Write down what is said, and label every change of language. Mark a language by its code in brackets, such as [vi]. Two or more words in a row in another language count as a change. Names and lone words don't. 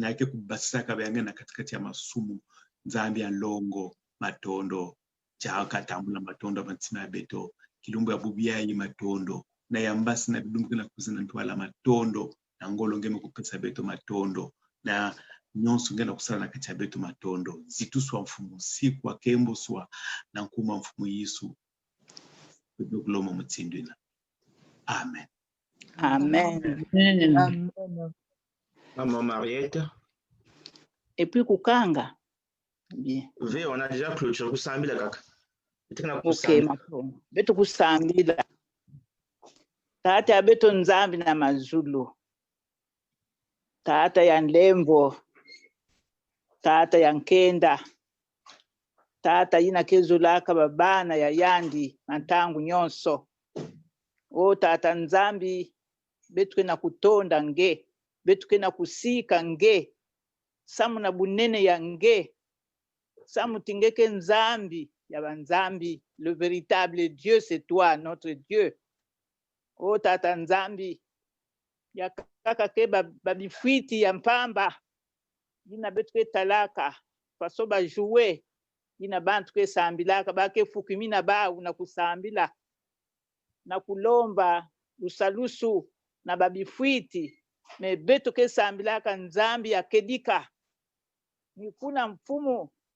[ktu] yake kubasaka yange na katikati ya masumu nzambi ya longo matondo chaka tambula matondo mantsima ya beto kilumbu ya bubiai matondo na yambasi na bilumbu na kuzina ntwala matondo na ngolo ngeme kupesa beto matondo na nyonso ngena kusala na kati ya beto matondo zitu swa mfumu siku wa kembo swa na nkuma mfumu Yesu beto kuloma mutindina. Amen. Amen. Amen. Maman Mariette. [fr] Et puis kukanga. Bien. V, on a déjà clôturé [ktu] kusambila kaka. Ok, mapo. Beto kusambila. Tata ya beto nzambi na mazulu. Tata ya nlembo. Tata ya nkenda. Tata yina kezulaka babana ya yandi mantangu nyonso. O tata nzambi betuke na kutonda nge, betuke na kusika nge, samu na bunene ya nge, samu tingeke nzambi ya banzambi, [fr] le véritable Dieu c'est toi, notre Dieu. [ktu] O tata nzambi ya kaka ke babifwiti ya mpamba, yina betuke talaka, faso ba jouer, yina bantu ke sambilaka, bake fukimina ba una kusambila, na kulomba usalusu na babifwiti me beto ke sambilaka nzambi ya kedika nikuna mfumu